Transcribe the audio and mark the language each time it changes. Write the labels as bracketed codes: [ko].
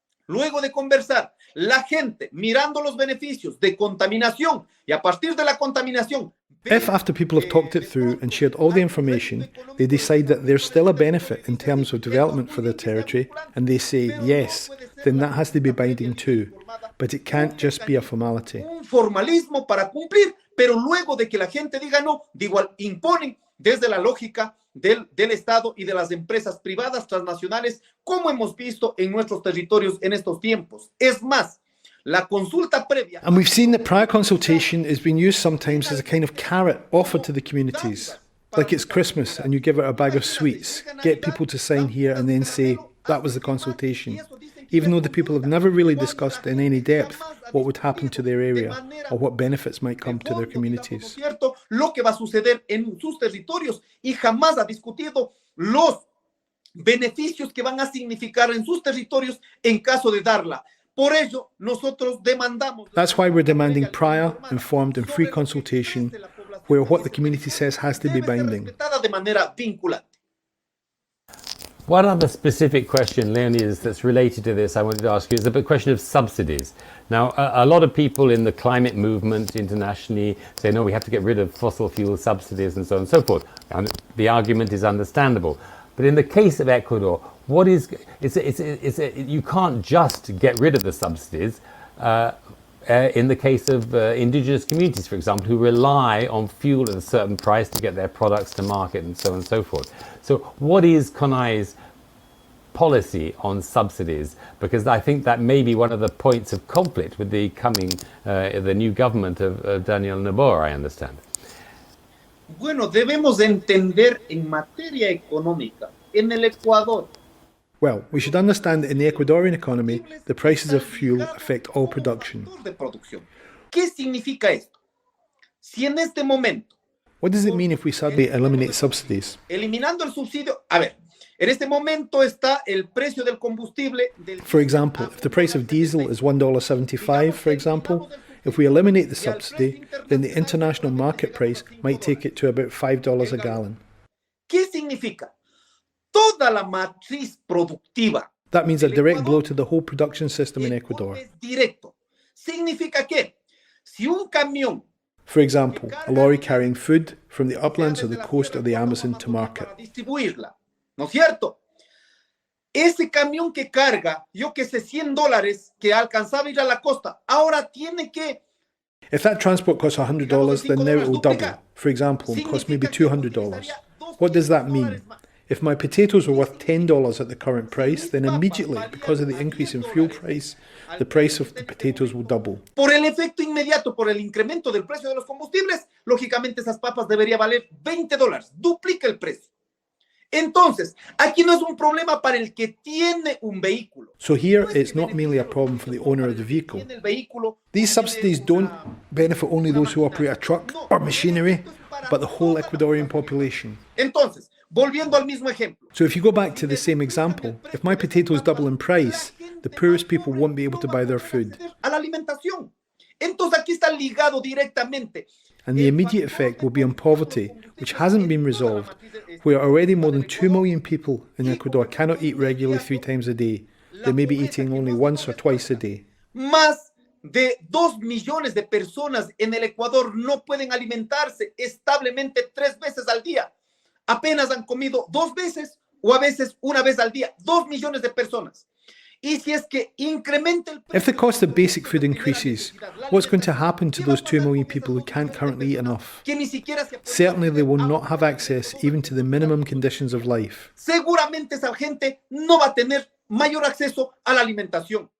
[es] Luego de conversar, la gente mirando los beneficios de contaminación y a partir de la contaminación. [en] If after people have talked it through and shared all the information, they decide that there's still a benefit in terms of development for their territory, and they say yes, then that has to be binding too. But it can't just be a formality. [es] Un formalismo para cumplir, pero luego de que la gente diga no, imponen desde la lógica del Estado y de las empresas privadas transnacionales, como hemos visto en nuestros territorios en estos tiempos. Es más, la consulta previa... [en] And we've seen that prior consultation is being used sometimes as a kind of carrot offered to the communities. Like it's Christmas and you give out a bag of sweets, get people to sign here and then say, that was the consultation. Even though the people have never really discussed in any depth what would happen to their area or what benefits might come to their communities. [es] Lo que va a suceder en sus territorios y jamás ha discutido los beneficios que van a significar en sus territorios en caso de darla. Por ello, nosotros demandamos. [en] That's why we're demanding prior, informed and free consultation where what the community says has to be binding. [es] De manera vinculante. [en] One other specific question, Leonidas, that's related to this I wanted to ask you is the question of subsidies. Now, a lot of people in the climate movement internationally say, no, we have to get rid of fossil fuel subsidies and so on and so forth. And the argument is understandable. But in the case of Ecuador, you can't just get rid of the subsidies. In the case of indigenous communities, for example, who rely on fuel at a certain price to get their products to market and so on and so forth. So what is CONAIE's policy on subsidies? Because I think that may be one of the points of conflict with the new government of Daniel Noboa, I understand. [es] Bueno, debemos entender en materia económica, en el Ecuador. [en] Well, we should understand that in the Ecuadorian economy, the prices of fuel affect all production. [es] ¿Qué significa esto? Si en este momento... [en] What does it mean if we suddenly eliminate subsidies? [es] Eliminando el subsidio... A ver, en este momento está el precio del combustible... [en] For example, if the price of diesel is $1.75, for example, if we eliminate the subsidy, then the international market price might take it to about $5 a gallon. [es] ¿Qué significa? Toda la matriz productiva. [en] That means a direct blow to the whole production system in Ecuador. [es] Directo. Significa que si un camión, [en] for example, a lorry carrying food from the uplands of the coast of the Amazon to market. [es] Distribuirla, ¿no es cierto? Ese camión que carga, yo que sé, $100 que alcanzaba ir a la costa, ahora tiene que... [en] If that transport costs $100, then now it will double. For example, and cost maybe $200. What does that mean? If my potatoes were worth $10 at the current price, then immediately, because of the increase in fuel price, the price of the potatoes will double. [es] Por el efecto inmediato, por el incremento del precio de los combustibles, lógicamente esas papas debería valer $20, duplica el precio. Entonces, aquí no es un problema para el que tiene un vehículo. [en] So here, it's not merely a problem for the owner of the vehicle. These subsidies don't benefit only those who operate a truck or machinery, but the whole Ecuadorian population. [es] Entonces, volviendo al mismo ejemplo. [en] So if you go back to the same example, if my potatoes double in price, the poorest people won't be able to buy their food. [es] A la alimentación. Entonces aquí está ligado directamente. [en] And the immediate effect will be on poverty, which hasn't been resolved, where already more than 2 million people in Ecuador cannot eat regularly 3 times a day. They may be eating only once or twice a day. [es] Más de 2 millones de personas en el Ecuador no pueden alimentarse establemente 3 veces al día. Apenas han comido 2 veces o a veces 1 vez al día. 2 millones de personas. Y si es que incrementa el precio... [en] If the cost of basic food increases, what's going to happen to those 2 million people who can't currently eat enough? Certainly they will not have access even to the minimum conditions of life. [es] Seguramente esa gente no va a tener mayor acceso a la alimentación.